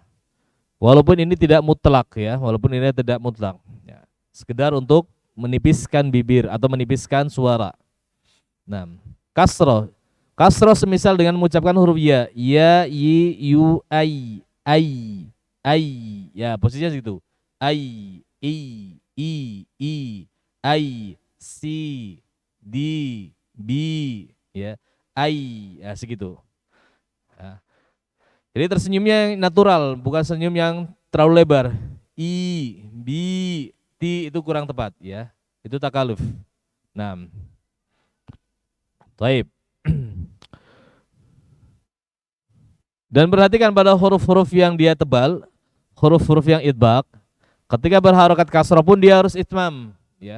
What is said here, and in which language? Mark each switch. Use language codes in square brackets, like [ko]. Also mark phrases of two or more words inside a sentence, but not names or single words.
[id] Walaupun ini tidak mutlak ya, walaupun ini tidak mutlak ya. Sekedar untuk menipiskan bibir atau menipiskan suara. Nah, kasroh. Kasroh semisal dengan mengucapkan huruf ya, yu, ai, ya posisinya situ. Ai, i, ai, si, di, bi, ya, ai, ya segitu. Ya. Jadi tersenyumnya yang natural, bukan senyum yang terlalu lebar. I, bi, ti itu kurang tepat, ya. Itu takaluf. Nah, taib. Dan perhatikan pada huruf-huruf yang dia tebal, huruf-huruf yang idbaq, ketika berharokat kasroh pun dia harus itmam, ya.